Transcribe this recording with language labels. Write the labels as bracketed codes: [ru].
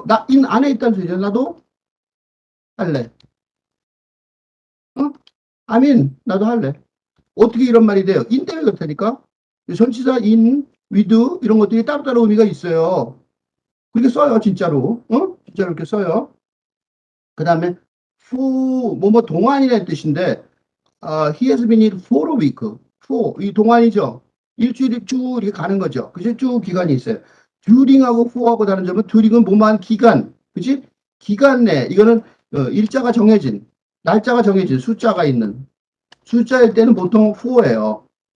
[ko] in 안에 있다는 소리죠. 나도 할래. 어? [en] I'm in. [ko] 나도 할래. 어떻게 이런 말이 돼요? in 때문에 그렇다니까? 전치사 in, with 이런 것들이 따로따로 의미가 있어요. 그렇게 써요, 진짜로. 진짜로 이렇게 써요. 그 다음에 뭐뭐 동안이라는 뜻인데 [en] he has been in for a week. [ko] for 이 동안이죠. 일주일이 쭉 이렇게 가는 거죠. 그죠? 쭉 기간이 있어요. during하고 for하고 다른 점은 during은 뭐만 기간, 그지? 기간 내 이거는 일자가 정해진, 날짜가 정해진 숫자가 있는 숫자일 때는 보통 for예요.